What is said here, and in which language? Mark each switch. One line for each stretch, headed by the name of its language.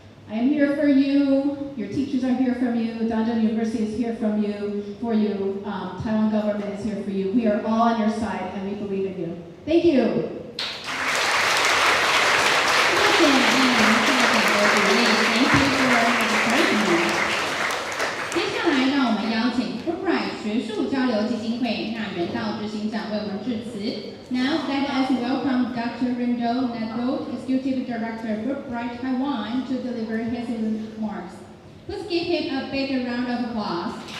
English: I am here for you. Your teachers are here for you. Danjiang University is here for you. Taiwan government is here for you. We are all on your side, and we believe in you. Thank you. 谢谢鼓励 Thank you for encouragement.
Chinese: 接下来，让我们邀请 Fulbright 学术交流基金会纳元道执行长为我们致辞。
English: Now let us welcome Dr. Rendo Nato, Executive Director of Fulbright Taiwan, to deliver his remarks. Please give him a big round of applause.